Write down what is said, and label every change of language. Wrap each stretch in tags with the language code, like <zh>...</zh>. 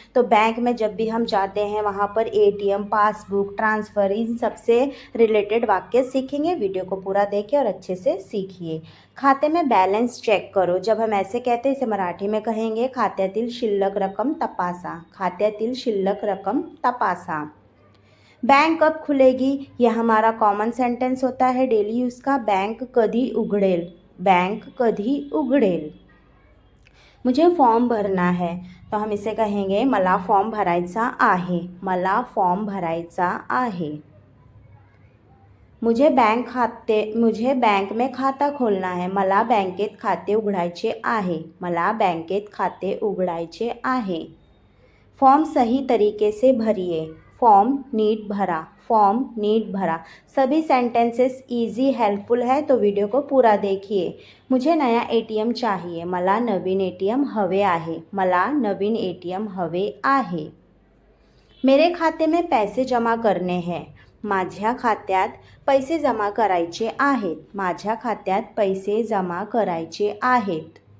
<hi>तो बैंक में जब भी हम जाते हैं वहाँ पर एटीएम, पासबुक, ट्रांसफ़र, इन सब से रिलेटेड वाक्य सीखेंगे। वीडियो को पूरा देखिए और अच्छे से सीखिए। खाते में बॅलन्स चेक करो, जब हम ऐसे कहते हैं इसे मराठी में कहेंगे</hi> <mr>खात्यातील शिल्लक रक्कम तपासा। खात्यातील शिल्लक रक्कम तपासा।</mr> <hi>बैंक कब खुलेगी, यह हमारा कॉमन सेंटेंस होता है डेली यूज़ का।</hi> <mr>बैंक कधी उघडेल, बैंक कधी उघडेल।</mr> <hi>मुझे फॉर्म भरना है, तो हम इसे कहेंगे</hi> <mr>मला फॉर्म भरायचा आहे,</mr> <hi>मला फॉर्म भरायचा आहे। मुझे बैंक में खाता खोलना है,</hi> <mr>मला बँकेत खाते उघडायचे आहे, मला बँकेत खाते उघडायचे आहे।</mr> <hi>फॉर्म सही तरीके से भरिए,</hi> <mr>फॉर्म नीट भरा, फॉर्म नीट भरा।</mr> <hi>सभी सेंटेंसेस इजी हेल्पफुल है, तो वीडियो को पूरा देखिए। मुझे नया एटीएम चाहिए,</hi> <mr>मला नवीन एटीएम हवे आहे, मला नवीन एटीएम हवे आहे।</mr> <hi>मेरे खाते में पैसे जमा करने हैं,</hi> <mr>माझ्या खात्यात पैसे जमा करायचे आहेत, माझ्या खात्यात पैसे जमा करायचे आहेत।</mr>